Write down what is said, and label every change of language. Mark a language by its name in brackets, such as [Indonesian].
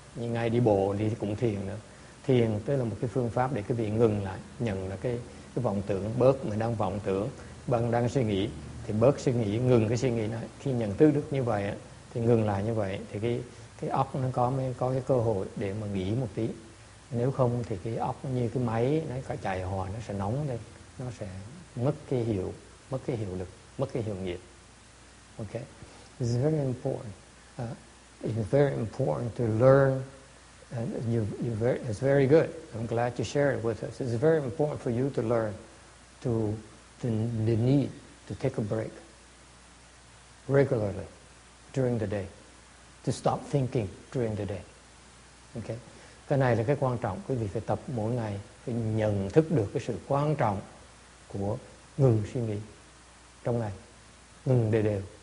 [Vietnamese] Như ngày đi bộ đi cũng thiền nữa. Thiền tức là một cái phương pháp để cái vị ngừng lại, nhận là cái vọng tưởng, bớt mình đang vọng tưởng, bằng đang suy nghĩ thì bớt suy nghĩ, ngừng cái suy nghĩ đó. Khi nhận thức được như vậy thì ngừng lại như vậy thì cái óc nó có cái cơ hội để mà nghỉ một tí. Nếu không thì cái óc như cái máy nó có chạy hoài, nó sẽ nóng lên, nó sẽ mất cái hiệu lực, mất cái hiệu nghiệm. [English] Okay, this is very important. It's very important to learn. It's very good. I'm glad you shared it with us. It's very important for you to learn the need to take a break regularly during the day, to stop thinking during the day. [Vietnamese] Okay, cái này là cái quan trọng. Quý vị phải tập mỗi ngày, phải nhận thức được cái sự quan trọng của ngừng suy nghĩ trong ngày, ngừng đều.